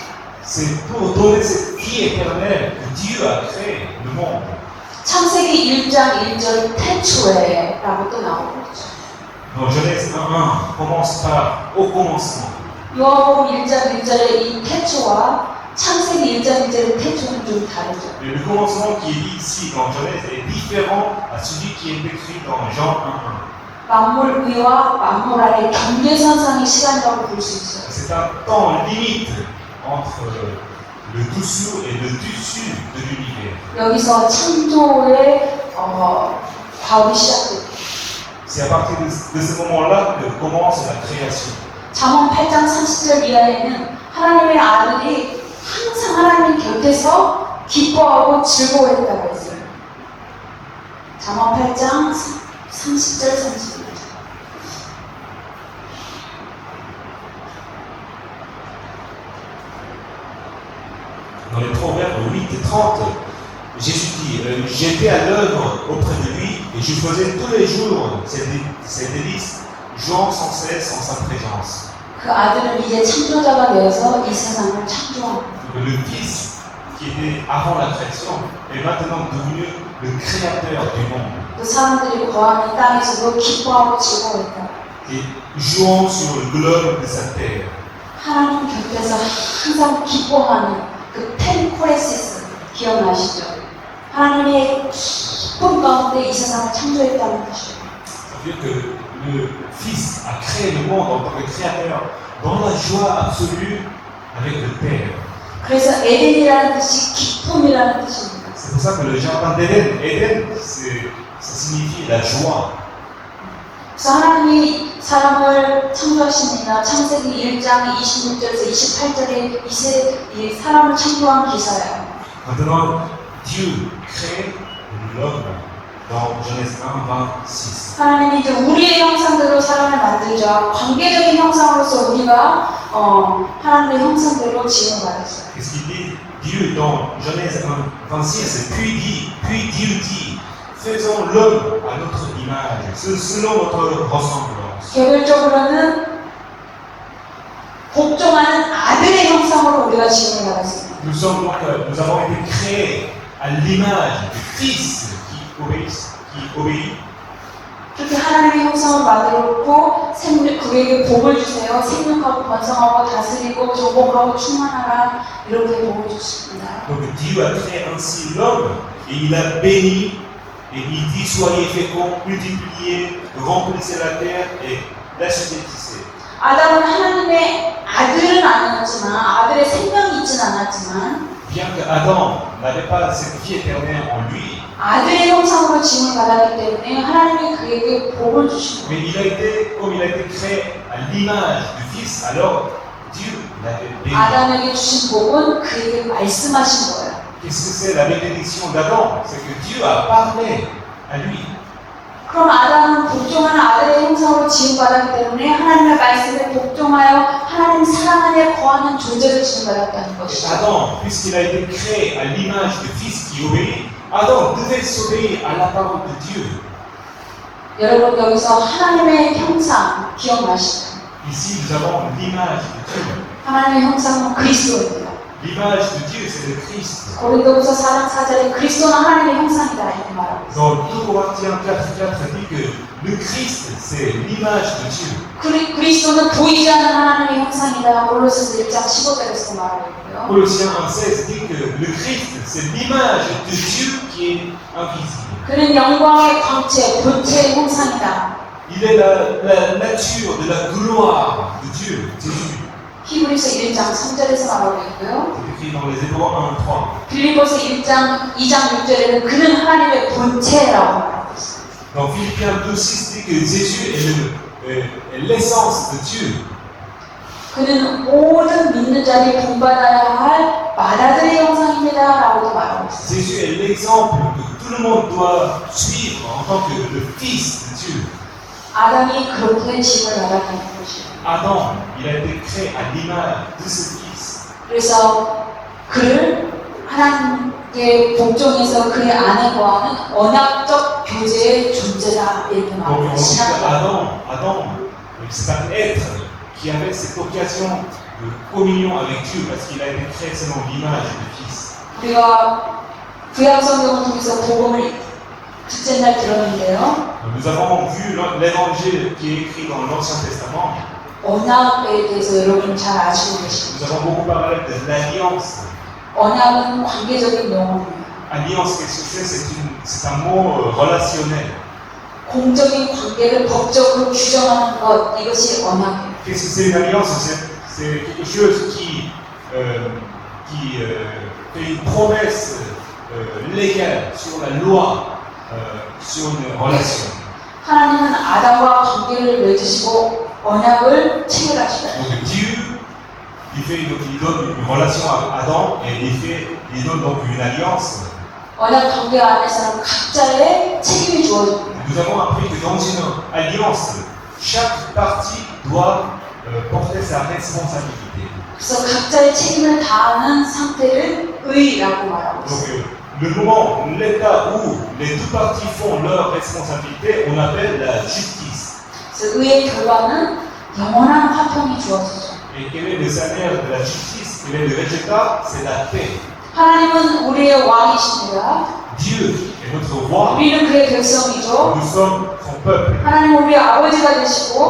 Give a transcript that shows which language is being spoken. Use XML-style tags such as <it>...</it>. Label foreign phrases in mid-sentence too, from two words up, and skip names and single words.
<fr>C'est pour donner cette vie éternelle que Dieu a créé le monde.</fr> <ko>창세기 1장 1절 태초에라고 또 나오고 있죠.</ko> <fr>Dans Genèse 1:1 commence par au commencement.</fr> <ko>요한복음 1장 1절의 이 태초와 창세기 1장 1절의 태초는 좀 다르죠.</ko> <fr>Et le commencement qui est dit ici dans Genèse est différent à celui qui est écrit dans Jean 1:1.</fr> <ko>만물 위와 만물 아래 경계선상의 시간이라고 볼 수 있어요.</ko> <fr>C'est un temps limite entre le dessous et le dessus de l'univers.</fr> <ko>여기서 창조의 과업이 시작됩니다.</ko> <fr>C'est à partir de ce moment-là que commence la création.</fr> <ko>잠언 8장 30절 이하에는 하나님의 아들이 항상 하나님 곁에서 기뻐하고 즐거워했다고 했어요. 잠언 8장 30절 31절.</ko> <fr>Dans les Proverbes 8 et 30, Jésus dit j'étais à l'œuvre auprès de lui et je faisais tous les jours ses délices, jouant sans cesse en sa présence.</fr> <ko>그 아들은 이제 창조자가 되어서 이 세상을 창조합니다.</ko> <fr>Le Fils qui était avant la création est maintenant devenu le créateur du monde.</fr> <ko>그 사람들이 거하는 땅에서도 기뻐하고 즐거워했다.</ko> <fr>Et jouant sur le globe de sa terre.</fr> <ko>하나님 곁에서 항상 기뻐하는 그 펜코레시스 기억나시죠? 하나님의 기쁨 가운데 이 세상을 창조했다는 것이죠.</ko> <fr>Ça veut dire que le Fils a créé le monde en tant que créateur dans la joie absolue avec le Père.</fr> <ko>그래서 에덴이라는 뜻이 기쁨이라는 뜻입니다.</ko> <fr>C'est pour ça que le jardin d'Éden, ça signifie la joie.</fr> <ko>그래서 하나님이 사람을 창조하십니다. 창세기 1장 26절에서 28절에 이 사람을 창조한 기사예요.</ko> <fr>Maintenant, Dieu crée l'homme dans Genèse 1:26.</fr> <ko>하나님이 이제 우리의 형상대로 사람을 만들자 관계적인 형상으로서 우리가 하나님의 형상대로 지음을 받았어요.</ko> <fr>Qu'est-ce qu'il dit? Dieu dans Genèse 1:26, puis Dieu dit, faisons l'homme à notre image, selon notre ressemblance.</fr> <ko>개별적으로는 복종하는 아들의 형상으로 우리가 지음을 받았습니다.</ko> <fr>Nous avons été créés à l'image du Fils qui obéit.</fr> <ko>그렇게 하나님의 형상을 만들었고 그에게 복을 주세요. 생육하고 번성하고 다스리고 정복하고 충만하라 이렇게 복을 주십니다.</ko> <fr>Donc Dieu a créé ainsi l'homme et il a béni et il dit soyez féconds, multipliez, remplissez la terre et l'assujettissez.</fr> <ko>아담은 하나님의 아들은 아니었지만 아들의 생명이 있진 않았지만</ko> <fr>Bien que Adam n'avait pas cette vie éternelle en lui,</fr> <ko>아들의 형상으로 지음을 받았기 때문에 하나님이 그에게 복을 주신 거예요.</ko> <fr>mais comme il a été créé à l'image du Fils, alors Dieu l'avait béni.</fr> <ko>아담에게 주신 복은 그에게 말씀하신 거예요.</ko> <fr>Qu'est-ce que c'est la bénédiction d'Adam? C'est que Dieu a parlé à lui.</fr> <ko>그럼 아담은 복종하는 아들의 형상으로 지음받았기 때문에 하나님의 말씀에 복종하여 하나님 사랑 안에 거하는 존재를 지음받았다는 것이죠.</ko> <fr>Adam, puisqu'il a été créé à l'image du Fils qui obéit, Adam devait s'obéir à la parole de Dieu.</fr> <ko>여러분 여기서 하나님의 형상 기억나시죠?</ko> <fr>Ici, nous avons l'image de Dieu.</fr> <ko>하나님의 형상은 그리스도입니다.</ko> <fr>L'image de Dieu, c'est le Christ.</fr> <ko>고린도후서 4장 4절에 그리스도는 하나님의 형상이다 이렇게 말하고 있어요.</ko> <fr>Dans 2 Corinthiens 4:4 dit que le Christ, c'est l'image de Dieu.</fr> <ko>그리스도는 보이지 않는 하나님의 형상이다. 골로새서 1장 15절에서 말하고 있고요.</ko> <fr>Colossiens 1:16 dit que le Christ, c'est l'image de Dieu qui est invisible.</fr> <ko>그는 영광의 광채, 본체의 형상이다.</ko> <fr>Il est la nature de la gloire de Dieu, Jésus.</fr> <ko>히브리서 1장 3절에서 말하고 있고요.</ko> <fr>C'est écrit dans les Hébreux 1:3.</fr> <ko>빌립보서 1장 2장 6절에는 그는 하나님의 본체라고 말하고 있어요.</ko> <fr>Dans Philippiens 2:6 dit que Jésus est l'essence de Dieu.</fr> <ko>그는 모든 믿는 자들이 본받아야 할 마다들의 형상입니다. 라고도 말하고 있어요.</ko> <fr>Jésus est l'exemple que tout le monde doit suivre en tant que le Fils de Dieu.</fr> <ko>아담이 그렇게 짐을 받았다는 것이에요.</ko> <fr>Adam, il a été créé à l'image de ce Fils.</fr> <ko>그래서 그를 하나님의 복종에서 그의 안에 거하는 언약적 교제의 존재다 이렇게</ko> <fr>Donc</fr> <ko>말합니다.</ko> <fr>on dit</fr> <ko>신학적.</ko> <fr>Adam, c'est un être qui avait cette occasion de communion avec Dieu parce qu'il a été créé selon l'image du Fils.</fr> <ko>우리가 구약 성경을 통해서 복음을 둘째 날 들었는데요.</ko> <fr>Nous avons vu l'évangile qui est écrit dans l'Ancien Testament.</fr> <ko>언약에 대해서 여러분 잘 아시고</ko> <fr>Nous</fr> <ko>계십니다.</ko> <fr>avons beaucoup parlé de l'alliance.</fr> <ko>언약은 관계적인 용어입니다.</ko> <fr>Alliance, qu'est-ce que c'est un mot relationnel.</fr> <ko>공적인 관계를 법적으로 규정하는 것, 이것이 언약이에요.</ko> <fr>Qu'est-ce que c'est une alliance? C'est quelque chose qui fait une promesse légale sur la loi, sur une relation.</fr> <ko>하나님은 아담과 관계를 맺으시고 언약을 체결하시다.</ko> <fr>Donc Dieu, il donne une relation à Adam et il donne donc une alliance.</fr> <ko>언약 관계 안에서는 각자의 책임이 주어집니다.</ko> <fr>Nous avons appris que dans une alliance, chaque partie doit porter sa responsabilité.</fr> <ko>그래서 각자의 책임을 다하는 상태를 의라고 말하고</ko> <fr>Donc</fr> <ko>있습니다.</ko> <fr>le moment, l'état où les deux parties font leur responsabilité, on appelle la justice.</fr> <ko>그래서 의의 결과는 영원한 화평이 주어지죠.</ko> <fr>Et quel est le salaire de la justice? Quel est le résultat? C'est la paix.</fr> <ko>하나님은 우리의 왕이십니다.</ko> <fr>Dieu est notre roi.</fr> <ko>우리는 그의 백성이죠.</ko> <fr>Nous sommes son peuple.</fr> <ko>하나님은 우리의 아버지가 되시고</ko>